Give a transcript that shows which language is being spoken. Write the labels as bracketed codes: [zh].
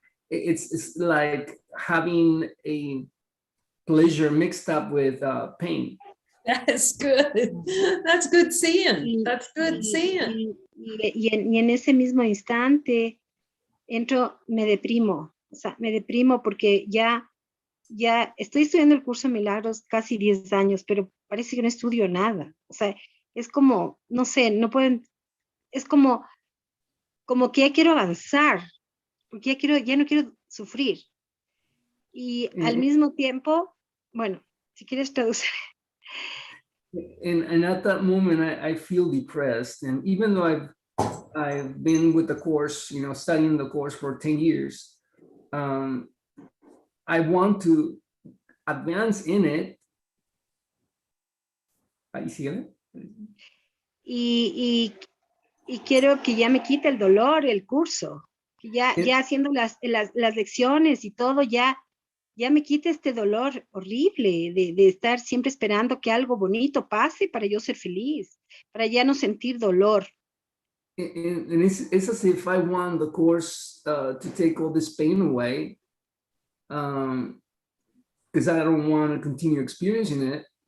[en] It's like having a pleasure mixed up with pain. That's good. That's good seeing. That's good seeing. [es] Y en ese mismo instante me deprimo. O sea, me deprimo porque ya estoy estudiando el curso de milagros casi 10 años, pero parece que no estudio nada. O sea, es como, no sé, es como que ya quiero avanzar, porque ya no quiero sufrir. Y al mismo tiempo, bueno, si quieres traducir. [en] And at that moment, I feel depressed. And even though I've been with the course, studying the course for 10 years, I want to advance in it. [es] Ahí sigue. Y quiero que ya me quite el dolor el curso, que ya haciendo las lecciones y todo, ya me quite este dolor horrible de estar siempre esperando que algo bonito pase para yo ser feliz, para ya no sentir dolor. [en] And it's as if I want the course to take all this pain away, because I don't want to continue experiencing it.